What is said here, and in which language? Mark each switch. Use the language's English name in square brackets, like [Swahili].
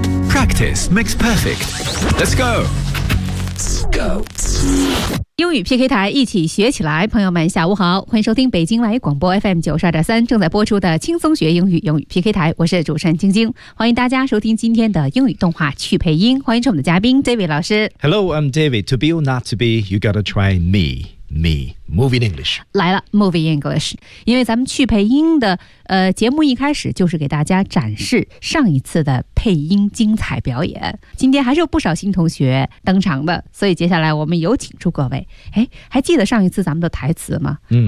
[English] Practice makes perfect. Let's go. Let's go. [Chinese] 英语 PK 台，一起学起来。朋友们下午好，欢迎收听北京来广播 FM92.3 正在播出的轻松学英语，英语 PK 台，我是主持人晶晶。欢迎大家收听今天的英语动画去配音，欢迎出我们的嘉宾 David 老师。 [English] Hello, I'm David. To be or not to be, you gotta try me. Me, Moving English. [Chinese] 来了 Moving English. 因为咱们去配音的节目一开始就是给大家展示上一次的配音精彩表演。今天还是有不少新同学登场的，所以接下来我们有请出各位。哎，还记得上一次咱们的台词吗？嗯，